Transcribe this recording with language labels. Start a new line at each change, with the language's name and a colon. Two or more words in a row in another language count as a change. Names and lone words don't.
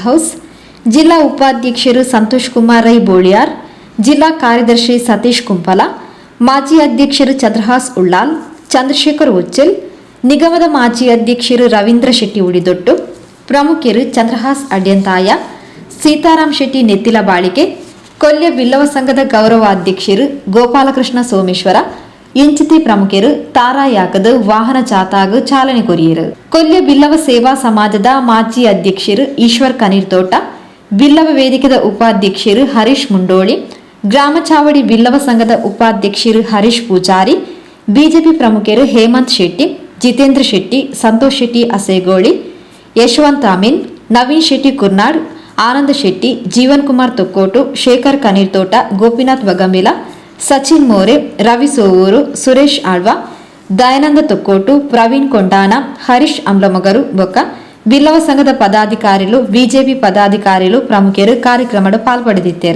Tulu: ಹೌಸ್, ಜಿಲ್ಲಾ ಉಪಾಧ್ಯಕ್ಷರು ಸಂತೋಷ್ ಕುಮಾರ್ ರೈ ಬೋಳಿಯಾರ್, ಜಿಲ್ಲಾ ಕಾರ್ಯದರ್ಶಿ ಸತೀಶ್ ಕುಂಪಲ, ಮಾಜಿ ಅಧ್ಯಕ್ಷರು ಚಂದ್ರಹಾಸ್ ಉಳ್ಳಾಲ್, ಚಂದ್ರಶೇಖರ್ ಉಚ್ಚಲ್, ನಿಗಮದ ಮಾಜಿ ಅಧ್ಯಕ್ಷರು ರವೀಂದ್ರ ಶೆಟ್ಟಿ ಉಡಿದೊಟ್ಟು, ಪ್ರಮುಖರು ಚಂದ್ರಹಾಸ್ ಅಡ್ಯಂತಾಯ, ಸೀತಾರಾಮ್ ಶೆಟ್ಟಿ ನೆತ್ತಿಲ ಬಾಳಿಕೆ, ಕೊಲ್ಯ ಬಿಲ್ಲವ ಸಂಘದ ಗೌರವಾಧ್ಯಕ್ಷರು ಗೋಪಾಲಕೃಷ್ಣ ಸೋಮೇಶ್ವರ, ಇಂಚಿತಿ ಪ್ರಮುಖರು ತಾರಾಯಾಕದ ವಾಹನ ಜಾಥಾಗ ಚಾಲನೆ ಕೊರಿಯರು. ಕೊಲ್ಯ ಬಿಲ್ಲವ ಸೇವಾ ಸಮಾಜದ ಮಾಜಿ ಅಧ್ಯಕ್ಷರು ಈಶ್ವರ್ ಕನೀರ್ತೋಟ, ಬಿಲ್ಲವ ವೇದಿಕೆದ ಉಪಾಧ್ಯಕ್ಷರು ಹರೀಶ್ ಮುಂಡೋಳಿ, ಗ್ರಾಮ ಚಾವಡಿ ಬಿಲ್ಲವ ಸಂಘದ ಉಪಾಧ್ಯಕ್ಷರು ಹರೀಶ್ ಪೂಜಾರಿ, ಬಿಜೆಪಿ ಪ್ರಮುಖರು ಹೇಮಂತ್ ಶೆಟ್ಟಿ, ಜಿತೇಂದ್ರ ಶೆಟ್ಟಿ, ಸಂತೋಷ್ ಶೆಟ್ಟಿ ಅಸೇಗೋಳಿ, ಯಶವಂತ್ ಅಮೀನ್, ನವೀನ್ ಶೆಟ್ಟಿ ಕುರ್ನಾಡ್, ಆನಂದ ಶೆಟ್ಟಿ, ಜೀವನ್ ಕುಮಾರ್ ತೊಕ್ಕೋಟು, ಶೇಖರ್ ಕನೀರ್ತೋಟ, ಗೋಪಿನಾಥ್ ವಗಮಿಲ, ಸಚಿನ್ ಮೋರೆ, ರವಿ ಸೋವೂರು, ಸುರೇಶ್ ಆಳ್ವ, ದಯಾನಂದ ತೊಕ್ಕೋಟು, ಪ್ರವೀಣ್ ಕೊಂಡಾನ, ಹರೀಶ್ ಅಮ್ಲಮಗರು ಬೊಕ್ಕ ಬಿಲ್ಲವ ಸಂಘದ ಪದಾಧಿಕಾರಿಗಳು, ಬಿಜೆಪಿ ಪದಾಧಿಕಾರಿಗಳು ಪ್ರಮುಖರು ಕಾರ್ಯಕ್ರಮದ ಪಾಲ್ಪಡೆದಿದ್ದರು.